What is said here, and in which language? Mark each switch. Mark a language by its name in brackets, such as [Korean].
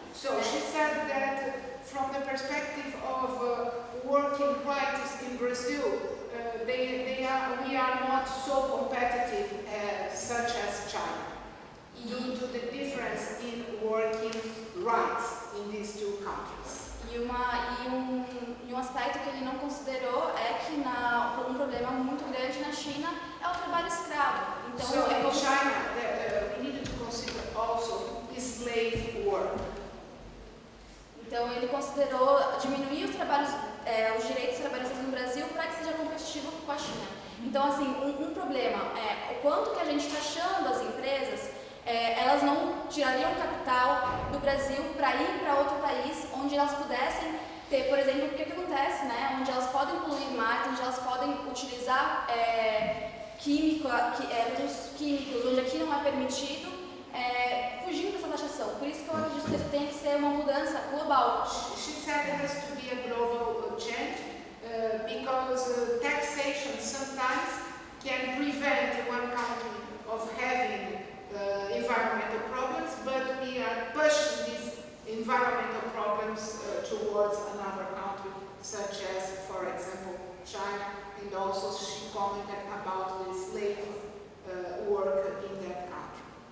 [English] So she said that from the perspective of working rights in Brazil, we are not so competitive such as China, due to the difference in working rights in these two countries. [Portuguese] E um aspecto que ele não considerou é que um problema muito grande na China é o trabalho escravo. Então, [English] so in China, we needed to consider also slave work. [Portuguese] Então ele considerou diminuir os direitos trabalhistas no Brasil para que seja competitivo com a China. Então assim, um problema é o quanto que a gente está taxando as empresas, elas não tirariam capital do Brasil para ir para outro país onde elas pudessem ter, por exemplo, o que acontece, né? Onde elas podem poluir mais, onde elas podem utilizar produtos químicos, onde aqui não é permitido, fugindo dessa taxação. Por isso que eu acredito que tem que ser uma mudança global. [English] She said there has to be a global change because taxation sometimes can prevent one country of having environmental problems, but we are pushing these environmental problems towards another country, such as, for example, China, and also she commented about the slave work in that country.